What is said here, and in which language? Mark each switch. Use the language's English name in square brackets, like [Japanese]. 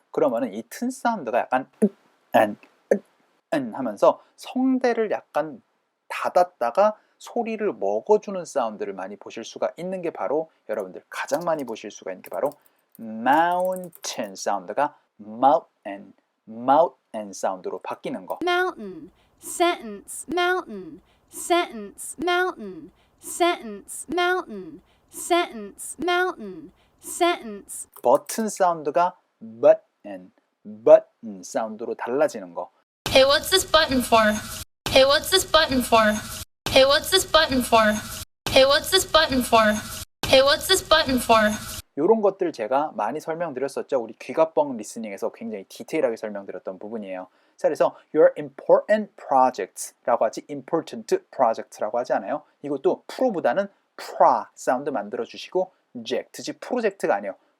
[Korean] 그러면은 이 튼 사운드가 약간 하면서 성대를 약간 닫았다가 소리를 먹어주는 사운드를 많이 보실 수가 있는 게 바로 여러분들 가장 많이 보실 수가 있는 게 바로 mountain 사운드가 mountain 사운드로 바뀌는 거. [English] Mountain, sentence, mountain, sentence, mountain, sentence, mountain, sentence, mountain, sentence. [Korean] 버튼 사운드가 button 사운드로 달라지는 거. [English] Hey, what's this button for? Hey, what's this button for? Hey, what's this button for? Hey, what's this button for? Hey, what's this button for? [Korean] 이런 것들 제가 많이 설명드렸었죠. 우리 귀가뻥 리스닝에서 굉장히 디테일하게 설명드렸던 부분이에요. 자, 그래서 [English] your important projects [Korean] 라고 하지 [English] important project [Korean] 라고 하지 않아요. 이것도 프로보다는 사운드 만들어주시고 지 프로젝트가 아니에요.